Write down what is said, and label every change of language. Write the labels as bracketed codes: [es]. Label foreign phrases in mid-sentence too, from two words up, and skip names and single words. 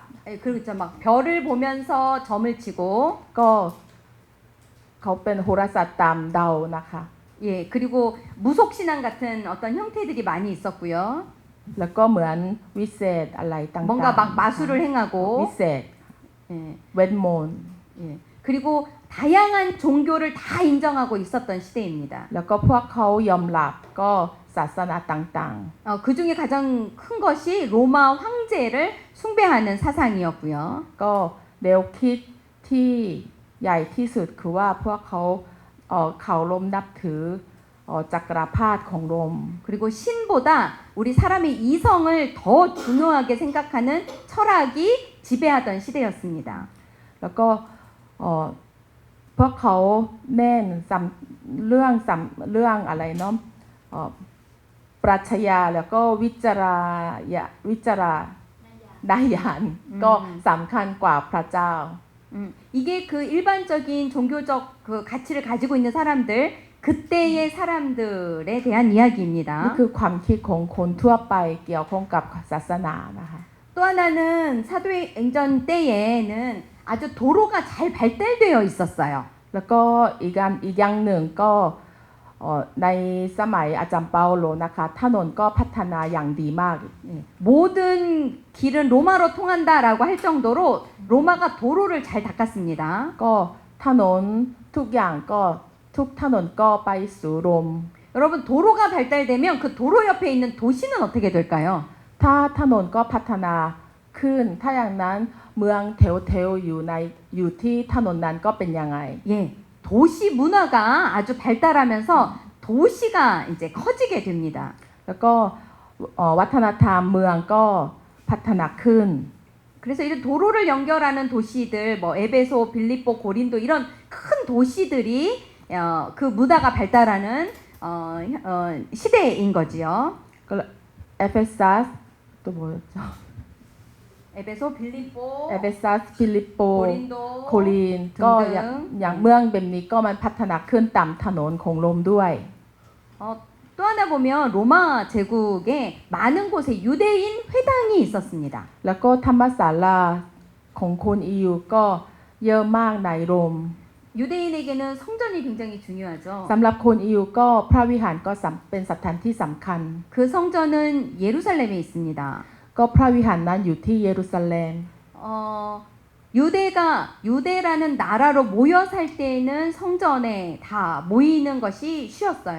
[ko] 그리고 이제 막 별을 보면서 점을 치고 [th] ก็เขาเป็นโหราศาสตร์ตามดาวนะคะ [ko] 예, 그리고 무속신앙 같은 어떤 형태들이 많이 있었고요. [th] แล้วก็เหมือนวิเศษอะไรต่างๆ [ko] 뭔가 막 마술을 행하고 [th] วิเศษ [ko] 예, [th] เวทมนต์ [ko] 예. 그리고 다양한 종교를 다 인정하고 있었던 시대입니다. [th] แล้วก็พวกเขายอมรับก็ศาสนาต่าง [ko] 그 중에 가장 큰 것이 로마 황제를 숭배하는 사상이었고요. [th] ๆก็แนวคิดที่ใหญ่ที่สุดคือว่าพวกเขาเขารมนับถือจักรพรรดิของโรม [ko] 그리고 신보다 우리 사람의 이성을 더 중요하게 생각하는 철학이 지배하던 시대였습니다. [th] แล้วก็พวกเขาเน้นเรื่องอะไรเนาะปรัชญาแล้วก็วิจารณญาณก็สำคัญกว่าพระเจ้า [ko] 이게 그 일반적인 종교적 그 가치를 가지고 있는 사람들 그때의 사람들에 대한 [th] นี่ [ko] 이야기입니다. [th] คือความคิดของคนทั่วไปเกี่ยวข้องกับศาสนานะคะ [ko] 또 하나는 사도행전 때에는 아주 도로가 잘 발달되어 있었어요. [th] แล้วก็อีกอย่างหนึ่งก็ในสมัยอาจารย์เปาโลนะคะถนนก็พัฒนาอย่างดีมาก [ko] 모든 길은 로마로 통한다라고 할 정도로 로마가 도로를 잘 닦았습니다. [th] ก็ถนนทุกอย่างก็ทุกถนนก็ไปสู่โรม [ko] 여러분 도로가 발달되면 그 도로 옆에 있는 도시는 어떻게 될까요? [th] ถ้าถนนก็พัฒนาขึ้นถ้าอย่างนั้นเมืองแถวๆอยู่ที่ถนนนั้นก็เป็นยังไง [ko] 예, 도시 문화가 아주 발달하면서 도시가 이제 커지게 됩니다. [th] แล้วก็วัฒนธรรมเมืองก็พัฒนาขึ้น [ko] 그래서 이런 도로를 연결하는 도시들, 뭐 에베소, 빌립보, 고린도 이런 큰 도시들이 그 문화가 발달하는 시대인 거지요. [th] ก็เอเฟซัสตัว 뭐였죠 [ko] 에베소, 빌립보, [th] เอเฟซัสฟิลิปโป [ko] 고린도, [th] โคลีนก็อย่างเมืองแบบนี้ก็มันพัฒนาขึ้นตามถนนของโรมด้วย [ko] 또 하나 보면 로마 제국에 많은 곳에 유대인 회당이 있었습니다. [th] แล้วก็ธรรมศาลาของคนอิวก็เยอะมากในโรม [ko] 유대인에게는 성전이 굉장히 중요하죠. [th] สำหรับคนอิวก็พระวิหารก็เป็นสถานที่สำคัญ [ko] 그 성전은 예루살렘에 있습니다. [th] ก็พระวิหารนั้นอยู่ที่เยรูซาเล็ม [ko] 유대라는 나라로 모여 살 때에는 성전에 다 모이는 것이 쉬웠어요.